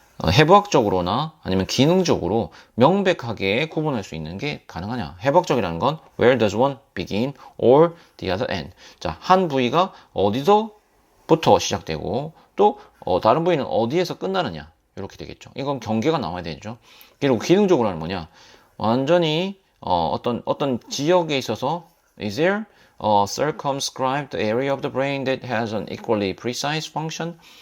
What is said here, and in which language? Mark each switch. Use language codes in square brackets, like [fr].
[ko] 해부학적으로나 아니면 기능적으로 명백하게 구분할 수 있는 게 가능하냐. 해부학적이라는 건 [en] where does one begin or the other end. [ko] 자, 한 부위가 어디서부터 시작되고 또 다른 부위는 어디에서 끝나느냐. 이렇게 되겠죠. 이건 경계가 나와야 되죠. 그리고 기능적으로는 뭐냐. 완전히 어떤 지역에 있어서 [en] is there a circumscribed area of the brain that has an equally precise function?